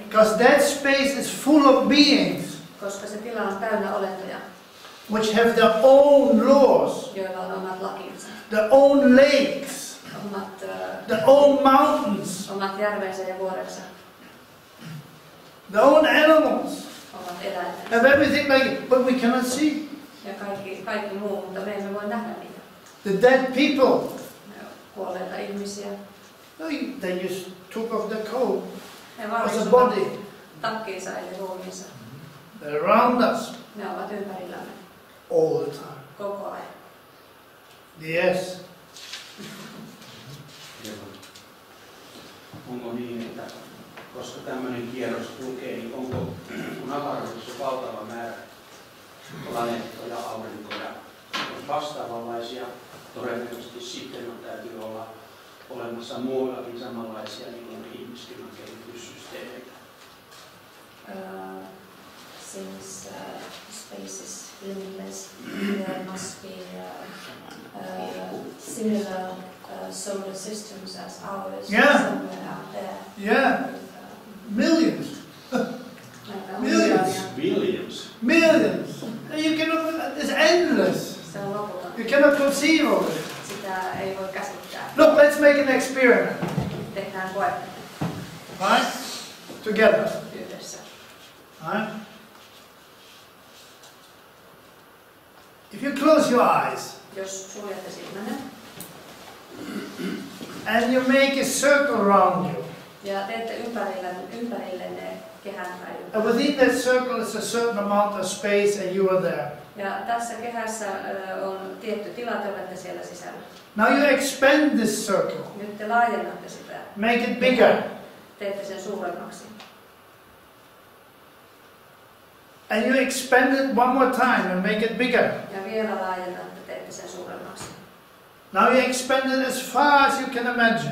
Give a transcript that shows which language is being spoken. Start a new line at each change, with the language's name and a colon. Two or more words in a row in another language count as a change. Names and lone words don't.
English: Because that space is full of beings
Finnish: Koska se tila on täynnä olentoja,
English: which have their own laws,
Finnish: joilla on omat lakinsa,
English: their own lakes,
Finnish: omat,
English: their own mountains,
Finnish: omat järvensä ja vuorensa,
English: their own animals,
Finnish: omat eläimet
English: and everything like it, but we cannot see.
Finnish: ja kaikki muu, mutta me emme voi nähdä niitä.
English: The dead people,
Finnish: Kuolleita ihmisiä.
English: they just took off their coat
Finnish: Ne
English: as a
Finnish: varmistuvat
English: body.
Finnish: takkiinsa eli ruumiinsa.
English: They're around us
Finnish: Ne ovat ympärillämme
English: all the time.
Finnish: koko ajan.
English: Yes.
Finnish: Onko niin, että koska tämmöinen kierros kulkee, niin onko kun avaruudessa on valtava määrä planeettoja, aurinkoja, vastaavanlaisia, todennäköisesti sitten täytyy olla olemassa muuallakin samanlaisia niin kuin ihmiskunnan kehityssysteemeitä.
English: Since space is limitless, there must be similar solar systems as ours somewhere out there. Yeah. Millions. Millions. Billions. Millions. You cannot, it's endless.
Finnish: Se on loputon.
English: You cannot conceive of it.
Finnish: Sitä ei voi käsittää.
English: Look, let's make an experiment.
Finnish: Tehdään koe
English: Right? Together.
Finnish: yhdessä.
English: Right? If you close your eyes
Finnish: Jos suljette silmänne
English: and you make a circle around you,
Finnish: ja teette ympärillenne kehän
English: and within that circle is a certain amount of space and you are there.
Finnish: ja tässä kehässä on tietty tila, te olette siellä sisällä.
English: Now you expand this circle.
Finnish: Nyt te laajennatte sitä.
English: Make it bigger.
Finnish: Teette sen suuremmaksi.
English: And you expand it one more time and make it bigger.
Finnish: Ja vielä laajennatte, teette sen suuremmaksi.
English: Now you expand it as far as you can imagine.